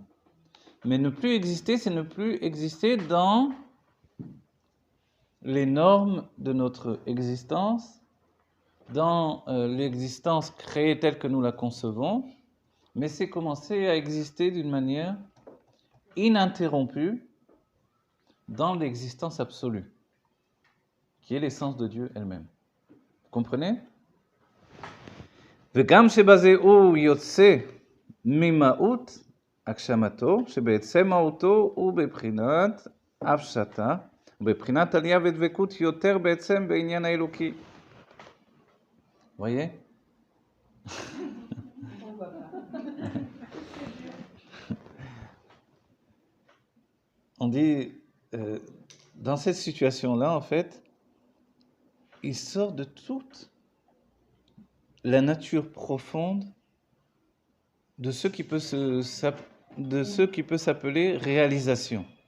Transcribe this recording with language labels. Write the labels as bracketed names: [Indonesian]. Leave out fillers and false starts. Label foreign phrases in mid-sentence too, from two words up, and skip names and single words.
[French] Mais ne plus exister, c'est ne plus exister dans les normes de notre existence, dans l'existence créée telle que nous la concevons, mais c'est commencer à exister d'une manière ininterrompue dans l'existence absolue, qui est l'essence de Dieu elle-même. Vous comprenez? [Hebrew] וגם שבזה הוא יוצא ממהות הגשמתו, שבעצם מהותו הוא בבחינת הפשטה, ובבחינת עלייה ודבקות יותר בעצם בעניין האלוקי. [French] voyez? On dit, dans cette situation-là, en fait, il sort de toute la nature profonde de ce qui peut s'appeler réalisation.